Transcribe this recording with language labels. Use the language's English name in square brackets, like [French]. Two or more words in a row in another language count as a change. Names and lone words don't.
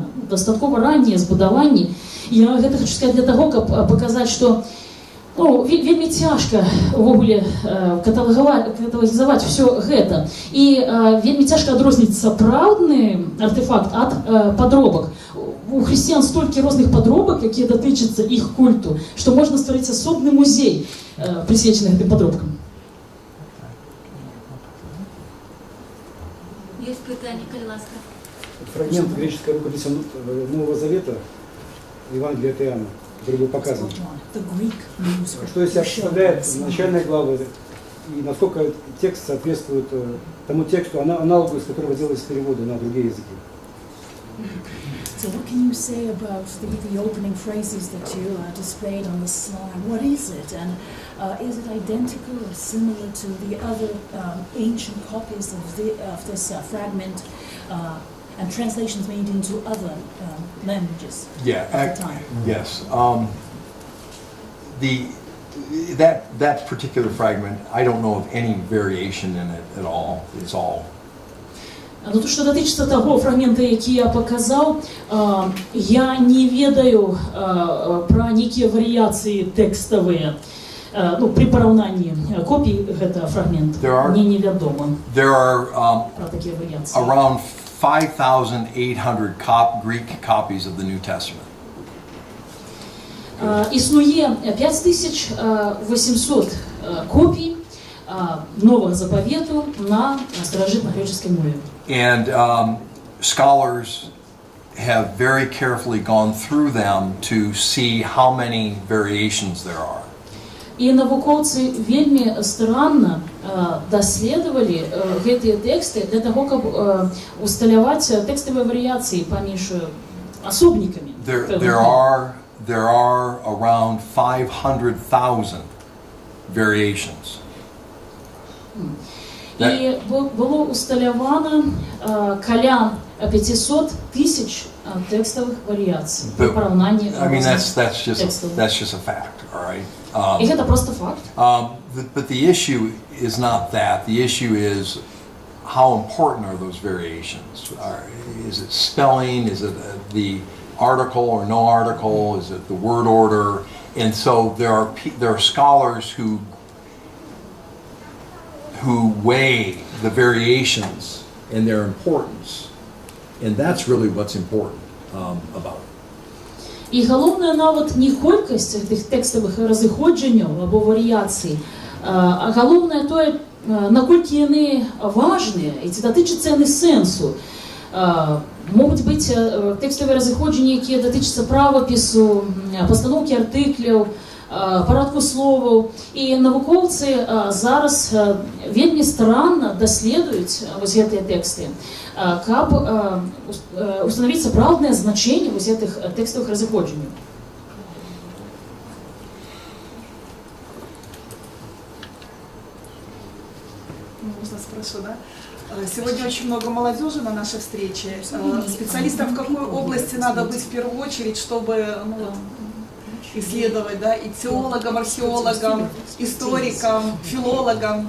[Belarusian] Дастаткова раннія збудаванні. Я гэта хочу сказаць для таго, каб паказаць, што вельмі цяжка ўвогуле каталагізаваць усё гэта. І вельмі цяжка адрозніць сапраўдны артефакт ад падробак. У хрысціян столькі розных падробак, якія датычацца іх культу, што можна стварыць асобны музей, прысвечаны гэтым падробкам. [Russian] Есть питание, [Belarusian] коль ласка. [Russian] Фрагмент греческой рукописи Нового Завета, Евангелия от Иоанна, который был показан. Что из себя представляет начальная глава и насколько текст соответствует тому тексту, аналогу, из которого делались переводы на другие языки. [English] So what can you say about the opening phrases that you displayed on the slide? What is it? And is it identical or similar to the other ancient copies of this fragment and translations made into other languages at the time? Yes. That particular fragment, I don't know of any variation in it at all. It's all. [Belarusian] Ну, то, што датычыцца таго фрагмента, які я паказаў, я не ведаю пра нейкія варыяцыі тэкставыя. Ну, при параўнанні копій гэта фрагмент мне невядома. [English] There are [Belarusian] Пра такія варыяцыі. [English] around 5,800 Greek copies of the New Testament. [Belarusian] Існуе 5800 копій Нового Заповету на старажытнагрэчаскай мове. [English] And scholars have very carefully gone through them to see how many variations there are. [Belarusian] І навукоўцы вельмі старанна даследавалі гэтыя тэксты для таго, каб усталяваць тэкставыя варыяцыі паміж асобнікамі. [English] There are around 500,000 variations. [Ukrainian] І було усталявано каля 500 тисяч текстових варіацій при порівнянні. [English] I mean, that's just a fact, all right? [Ukrainian] І це просто факт. [English] But the issue is not that. The issue is how important are those variations? Is it spelling? Is it the article or no article? Is it the word order? And so there are scholars who weigh the variations and their importance, and that's really what's important about it. [Ukrainian] І головне навіть не кількість тих текстових розходжень або варіацій, а головне те, наскільки вони важні, і це дотичиться не сенсу. Можуть бути текстові розходження, які дотичаться правопису, постановки артиклів, [Belarusian] парадку словаў. І навукоўцы зараз вельмі старанна даследуюць вось гэтыя тэксты, каб установіць сапраўднае значэнне вось гэтых тэкставых разыходжанняў. [Russian] Можно спрошу, да? Сегодня очень много молодежи на нашей встрече. Специалистам в какой области надо быть в первую очередь, чтобы исследовать, да, и теологам, археологам, историкам, филологам.